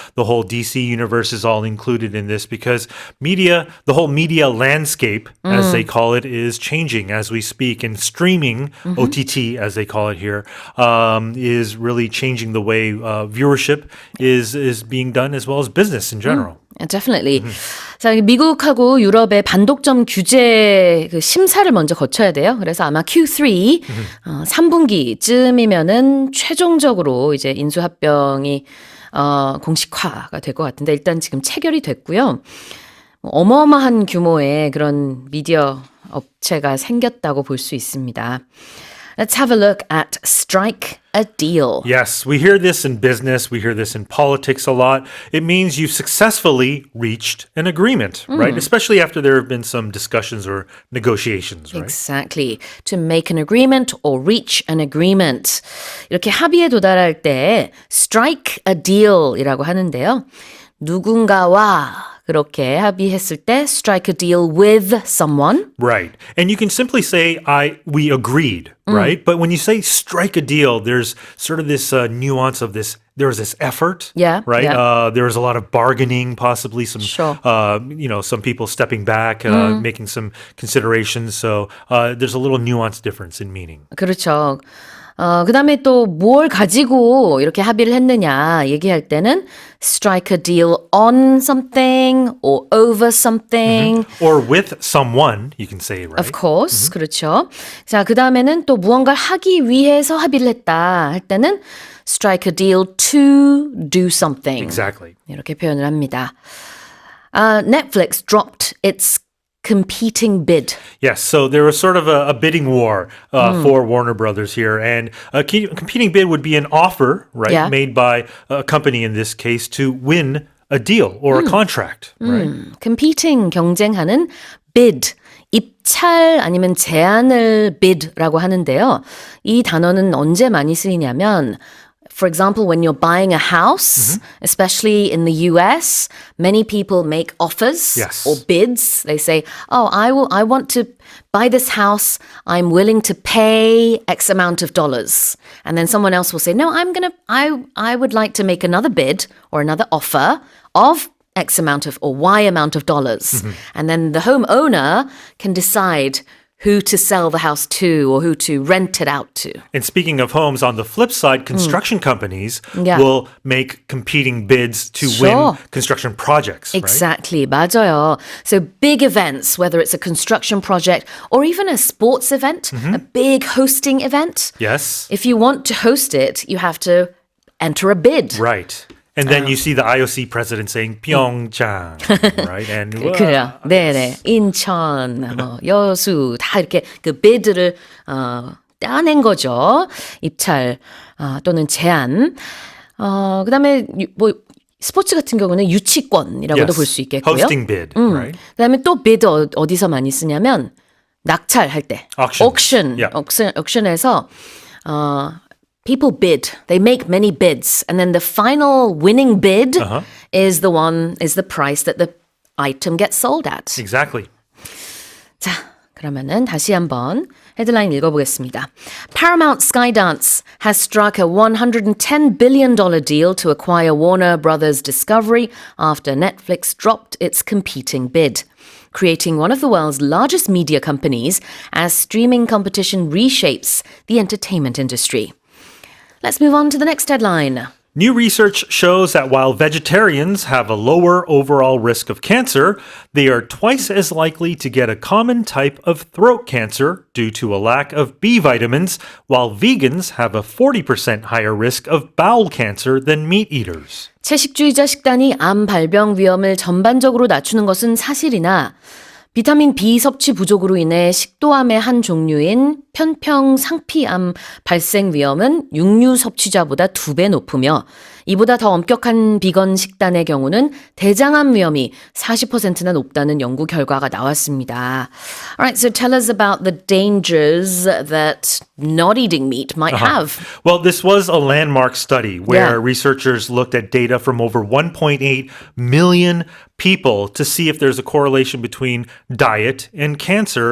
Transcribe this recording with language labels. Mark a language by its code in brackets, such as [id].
[en] The whole DC universe is all included in this because the whole media landscape, as they call it, is changing as we speak. And streaming, OTT, as they call it here, is really changing the way viewership is being done as well as business in general. Definitely. [ko] 자, 미국하고 유럽의 반독점 규제 그 심사를 먼저 거쳐야 돼요. 그래서 아마 Q3 3분기쯤이면은 최종적으로 이제 인수합병이 공식화가 될 것 같은데 일단 지금 체결이 됐고요. 어마어마한 규모의 그런 미디어 업체가 생겼다고 볼 수 있습니다. [en] Let's have a look at strike a deal. Yes, we hear this in business. We hear this in politics a lot. It means you've successfully reached an agreement, right? Especially after there have been some discussions or negotiations, right? Exactly. To make an agreement or reach an agreement. [ko] 이렇게 합의에 도달할 때 [en] strike a deal [ko] 이라고 하는데요. 누군가와 그렇게 합의했을 때 [en] strike a deal with someone. Right. And you can simply say, we agreed, right? But when you say strike a deal, there's sort of this nuance of this. There was this effort, Yeah, right? yeah. There was a lot of bargaining, possibly some, Sure. some people stepping back, making some considerations. So there's a little nuance difference in meaning. [ko] 그렇죠. 그다음에 또 뭘 가지고 이렇게 합의를 했느냐 얘기할 때는 [en] strike a deal on something or over something. Or with someone, you can say, right? Of course. [ko] 그렇죠. 자, 그다음에는 또 무언가를 하기 위해서 합의를 했다 할 때는 [en] strike a deal to do something. Exactly. [ko] 이렇게 표현을 합니다. [en] Netflix dropped its competing bid. Yes, so there was sort of a bidding war for Warner Brothers here, and a competing bid would be an offer, right, Yeah. made by a company in this case to win a deal or a contract, right? competing [ko] 경쟁하는 [en] bid. [ko] 입찰 아니면 제안을 bid라고 하는데요. 이 단어는 언제 많이 쓰이냐면 [en] For example, when you're buying a house, especially in the US, many people make offers Yes. or bids. They say, "Oh, I want to buy this house. I'm willing to pay X amount of dollars." And then someone else will say, "No, I would like to make another bid or another offer of X amount of or Y amount of dollars." And then the homeowner can decide who to sell the house to or who to rent it out to. And speaking of homes, on the flip side, construction companies Yeah. will make competing bids to Sure. win construction projects, right? Exactly, [ko] 맞아요. [en] So big events, whether it's a construction project or even a sports event, a big hosting event, Yes, if you want to host it, you have to enter a bid. right. And then you see the IOC president saying Pyeongchang, right? And [ko] 그래요. 네네. 인천, 뭐 여수 다 이렇게 그 bid를 따낸 거죠. 입찰 또는 제안. 그다음에 뭐 스포츠 같은 경우는 유치권이라고도 볼 수 있겠고요. [en] hosting bid, right? [ko] 그다음에 또 bid 어디서 많이 쓰냐면 낙찰할 때. [en] Auction. Yeah. auction에서 people bid. They make many bids. And then the final winning bid is the price that the item gets sold at. Exactly. 자, 그러면은 다시 한번 헤드라인 읽어보겠습니다. Paramount Skydance has struck a $110 billion deal to acquire Warner Brothers Discovery after Netflix dropped its competing bid, creating one of the world's largest media companies as streaming competition reshapes the entertainment industry. Let's move on to the next headline. New research shows that while vegetarians have a lower overall risk of cancer, they are twice as likely to get a common type of throat cancer due to a lack of B vitamins, while vegans have a 40% higher risk of bowel cancer than meat eaters. [ko] 채식주의자 식단이 암 발병 위험을 전반적으로 낮추는 것은 사실이나 비타민 B 섭취 부족으로 인해 식도암의 한 종류인 편평상피암 발생 위험은 육류 섭취자보다 2배 높으며 이보다 더 엄격한 비건 식단의 경우는 대장암 위험이 40%나 높다는 연구 결과가 나왔습니다. [en] Alright, so tell us about the dangers that not eating meat might have. Well, this was a landmark study where Yeah. researchers looked at data from over 1.8 million people to see if there's a correlation between diet and cancer.